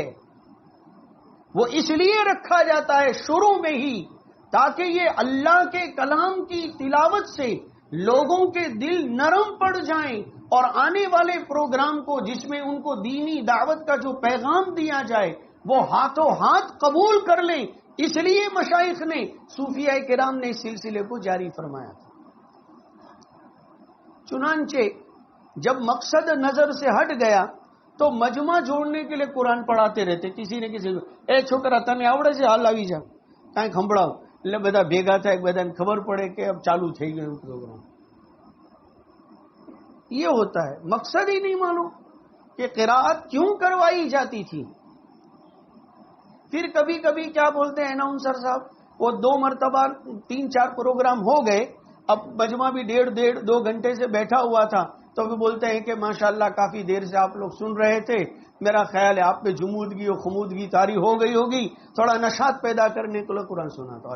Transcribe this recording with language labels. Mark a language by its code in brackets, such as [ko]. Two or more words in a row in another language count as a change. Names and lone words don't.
[ur] وہ اس لیے رکھا جاتا ہے شروع میں ہی تاکہ یہ اللہ کے کلام کی تلاوت سے لوگوں کے دل نرم پڑ جائیں اور آنے والے پروگرام کو جس میں ان کو دینی دعوت کا جو پیغام دیا جائے وہ ہاتھوں ہاتھ قبول کر لیں. اس لیے مشائخ نے، صوفیاء کرام نے اس سلسلے کو جاری فرمایا تھا. چنانچہ جب مقصد نظر سے ہٹ گیا تو مجمع جوڑنے کے لیے قرآن پڑھاتے رہتے. کسی نے کسی کو [gu] એ છોકરા તને આવડે છે હાલ આવી જા કાંઈ સંભળાવ એટલે બધા ભેગા થાય, બધાને ખબર પડે કે अब ચાલુ થઈ ગયું પ્રોગ્રામ. [ur] یہ ہوتا ہے. مقصد ہی نہیں معلوم کہ قراءت کیوں کروائی جاتی تھی. پھر کبھی کبھی کیا بولتے ہیں اناؤنسر صاحب، وہ 2 مرتبہ 3-4 پروگرام ہو گئے، اب مجمع بھی 1.5-2 گھنٹے سے بیٹھا ہوا تھا تو بھی بولتے ہیں کہ ماشاءاللہ کافی دیر سے آپ لوگ سن رہے تھے، میرا خیال ہے آپ پہ جمودگی اور خمودگی طاری ہو گئی ہوگی، تھوڑا نشاط پیدا کرنے کے لیے قرآن سنا تھا.